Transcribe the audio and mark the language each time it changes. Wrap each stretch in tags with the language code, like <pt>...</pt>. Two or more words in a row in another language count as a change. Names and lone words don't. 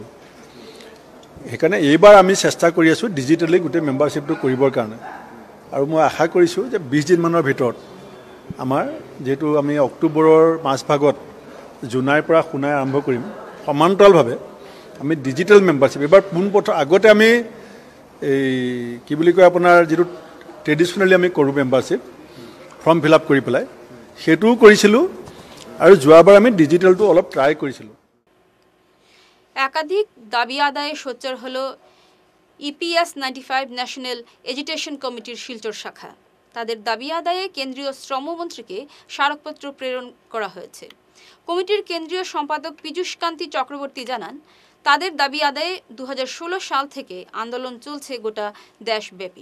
<as>সেইকাৰণে এইবাৰ আমি চেষ্টা কৰি আছোঁ ডিজিটেলি গোটেই মেম্বাৰশ্বিপটো কৰিবৰ কাৰণে, আৰু মই আশা কৰিছোঁ যে 20 দিনমানৰ ভিতৰত আমাৰ যিহেতু আমি অক্টোবৰৰ মাজভাগত জুনাইৰ পৰা শুনাই আৰম্ভ কৰিম, সমান্তৰালভাৱে আমি</as> <en>digital membership</en> <as>এবাৰ পোনপ্ৰথম আগতে আমি এই কি বুলি কয় আপোনাৰ যিটো ট্ৰেডিশ্যনেলি আমি কৰোঁ</as> <en>membership form fill up</en> <as>কৰি পেলাই, সেইটোও কৰিছিলোঁ, আৰু যোৱাবাৰ আমি ডিজিটেলটো অলপ ট্ৰাই কৰিছিলোঁ।</as> <bn>একাধিক দাবি আদায়ে সোচ্চার হল EPS 95 ন্যাশনাল এডুকেশন কমিটির শিলচর শাখা। তাদের দাবি আদায়ে কেন্দ্রীয় শ্রমমন্ত্রীকে স্মারকপত্র প্রেরণ করা হয়েছে। কমিটির কেন্দ্রীয় সম্পাদক পীযূষ কান্তি চক্রবর্তী জানান, তাদের দাবি আদায়ে 2016 সাল থেকে আন্দোলন চলছে গোটা দেশব্যাপী।</bn>